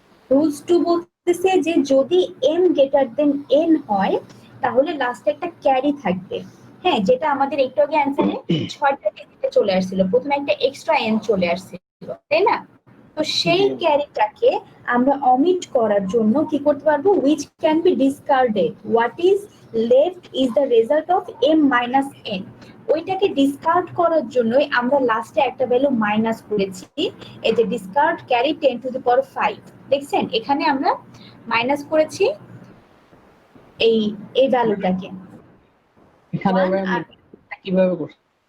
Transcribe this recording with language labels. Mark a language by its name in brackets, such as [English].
[Bangla] Rules 2 বলতেছে যে যদি m গ্রেটার দেন n হয় তাহলে লাস্টে একটা ক্যারি থাকবে। হ্যাঁ, যেটা আমাদের একটু আগে অ্যানসারে 6টা ডিজিটে চলে আসছিল, প্রথমে একটা এক্সট্রা n চলে আসছিল, তাই না? তো সেই ক্যারিটাকে আমরা অমিট করার জন্য কি করতে পারবো? [English] which can be discarded, what is left is the result of m minus n। [Bangla] ওইটাকে ডিসকার্ড করার জন্যই আমরা লাস্টে একটা ভ্যালু মাইনাস করেছি, এই যে ডিসকার্ড ক্যারি 10 টু দি পাওয়ার 5। দেখছেন এখানে আমরা মাইনাস করেছি এই ভ্যালুটাকে। এখানে ম্যাম কিভাবে করছেন?